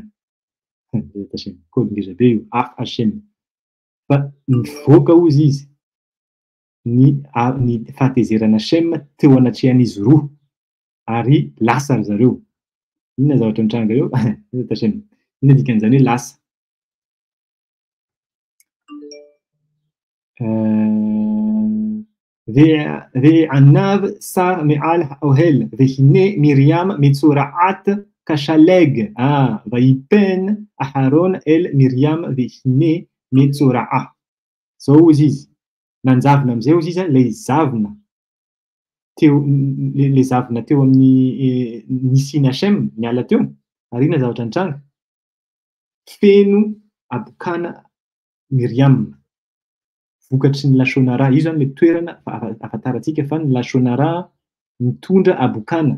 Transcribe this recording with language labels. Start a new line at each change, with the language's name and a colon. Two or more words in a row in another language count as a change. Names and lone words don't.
Malagasy: kody ngeza be io
Hebrew: אף השם
Malagasy: fa nivoaka ozy izy ny fahatezerana Hachem teo anatrehan'izy roa ary lasa ry zareo inona zavatra mitranga eo Hachem inona dikan'izany hoe lasa
Hebrew: ועניו שר מעל האוהל והנה מרים מצורעת כשלג ויפן אהרון אל מרים והנה מצורעה
Malagasy: zao izy izy nanjavona am'izay izy izy le zavona teo le zavona teo amin'ny nisiny Hachem niala teo ary inona zavatra nitranga feno abokana Miriam vokatry ny Lashonara io zany le toerana afantarantsika fa ny Lashonara mitondra abokana